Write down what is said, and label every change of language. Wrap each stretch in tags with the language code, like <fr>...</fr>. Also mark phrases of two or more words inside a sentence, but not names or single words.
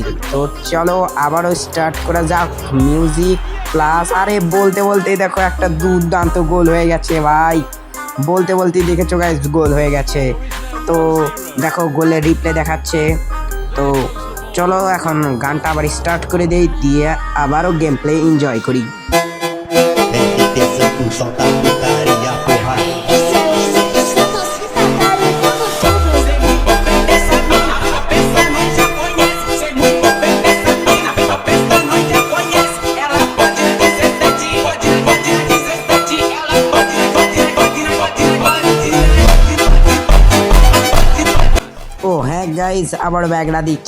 <bn>তো চলো আবারও স্টার্ট করা যাক।</bn> <en>music plus.</en> <bn>আরে বলতে বলতেই দেখো একটা দুর্দান্ত গোল হয়ে গেছে ভাই। বলতে বলতেই দেখেছো গাইস, গোল হয়ে গেছে। তো দেখো গোলের রিপ্লে দেখাচ্ছে। তো চলো এখন গানটা আবার স্টার্ট করে দেই, দিয়ে আবারও</bn> <en>game play enjoy</en> <bn>করি।</bn> <pt>Vem descendo, solta a putaria, porra. Esse é o Simples da torcida, cara, e como tudo.</pt> <bn>ও হ্যাঁ গাইজ, আবার ব্যাগটা দিচ্ছি।</bn>